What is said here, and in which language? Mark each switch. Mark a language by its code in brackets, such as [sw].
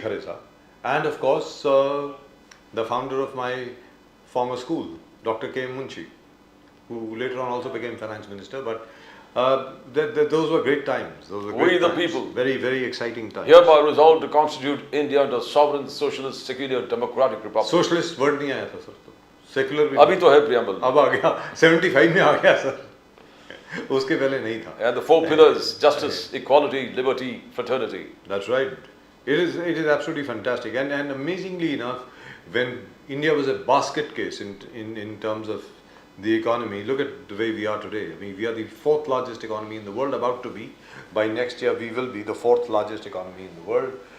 [en] Khare Saab, and of course, the founder of my former school, Dr. K. Munshi, who later on also became finance minister. But those were great times. Those were great We the times. people. Very, very exciting times. Hereby resolved to constitute India into a sovereign, socialist, secular, democratic republic. Socialist word [hi] नहीं आया था sir, तो secular भी अभी तो है preamble. अब आ गया, 75 में आ गया सर, उसके पहले नहीं था. [en] And the 4 pillars: justice, equality, liberty, fraternity. That's right. It is absolutely fantastic, and amazingly enough, when India was a basket case in terms of the economy, look at the way we are today. I mean, we are the 4th largest economy in the world, about to be. By next year, we will be the 4th largest economy in the world.